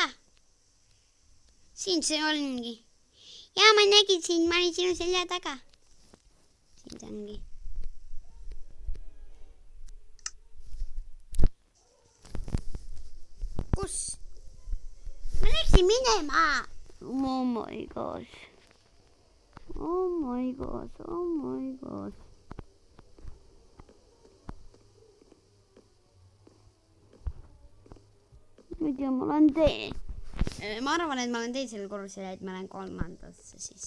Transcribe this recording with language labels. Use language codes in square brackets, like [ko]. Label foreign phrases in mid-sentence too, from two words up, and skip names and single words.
[et] Siin see ongi. Ja ma nägin siin, ma olin sinu selja taga. Siin see ongi. Kus? Ma läksin minema. [en] Oh my gosh. [et] Nüüd ja ma olen ma arvan, et ma olen teisel korrusel, et ma olen kolmandasse siis.